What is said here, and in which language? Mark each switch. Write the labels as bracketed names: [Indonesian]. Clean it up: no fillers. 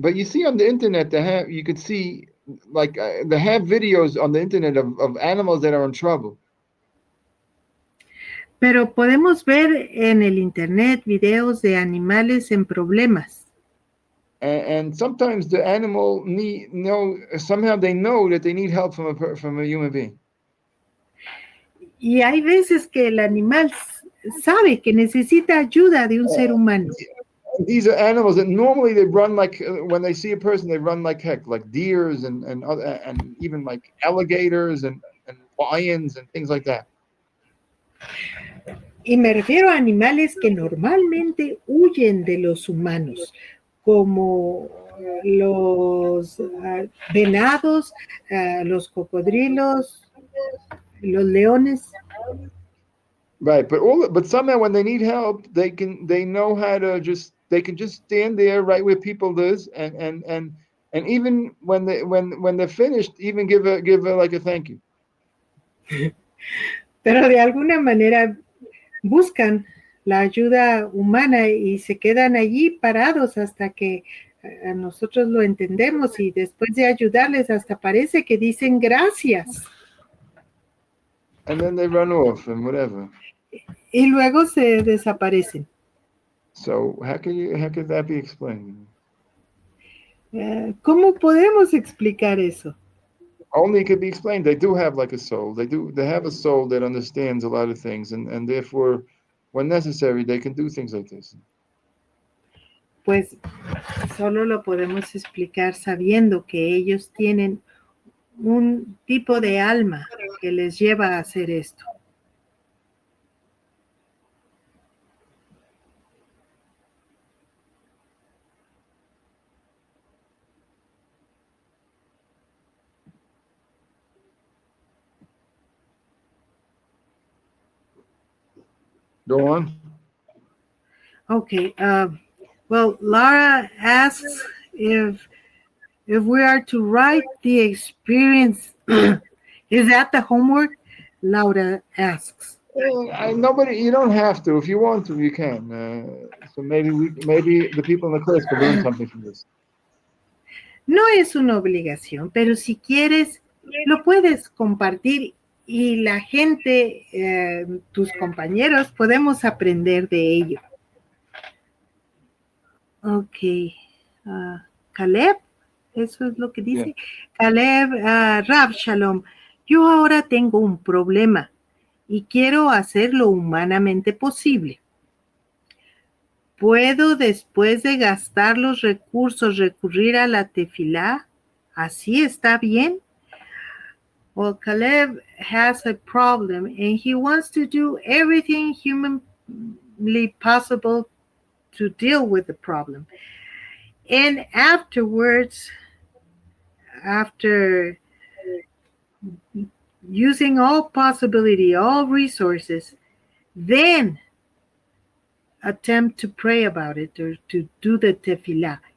[English] But you see on the internet, you could see like they have videos on the internet of animals that are in trouble. [Spanish] Pero podemos ver en el internet videos de animales en problemas. [English] And sometimes the animal somehow they know that they need help from a human being. [Spanish] Y hay veces que el animal sabe que necesita ayuda de un ser humano. [English] These are animals that normally they run like when they see a person, they run like heck, like deers and even like alligators and lions and things like that. [Spanish] Y me refiero a animales que normalmente huyen de los humanos, como los venados, los cocodrilos, los leones. [English] Right, but somehow when they need help, they know how to they can just stand there right where people is and even when they're finished, even give a like a thank you. [Spanish] Pero de alguna manera buscan la ayuda humana y se quedan allí parados hasta que nosotros lo entendemos, y después de ayudarles hasta parece que dicen gracias. [English] And then they run off and whatever. [Spanish] Y luego se desaparecen. [English] So how could that be explained? [Spanish] ¿Cómo podemos explicar eso? [English] Only it could be explained. They do have like a soul. They have a soul that understands a lot of things and therefore when necessary they can do things like this. [Spanish] Pues solo lo podemos explicar sabiendo que ellos tienen un tipo de alma que les lleva a hacer esto. [English] Go on. Okay. Well, Laura asks if we are to write the experience. Is that the homework? Laura asks. Nobody, you don't have to. If you want to, you can. So maybe the people in the class could learn something from this. [Spanish] No es una obligación, pero si quieres, lo puedes compartir y la gente, tus compañeros, podemos aprender de ello. Ok. Caleb, eso es lo que dice. [English] Yeah. [Spanish] Caleb, Rav Shalom, yo ahora tengo un problema y quiero hacer lo humanamente posible. ¿Puedo, después de gastar los recursos, recurrir a la tefilá? ¿Así está bien? [English] Well, Caleb has a problem and he wants to do everything humanly possible to deal with the problem. And afterwards, after using all possibility, all resources, then attempt to pray about it or to do the tefillah.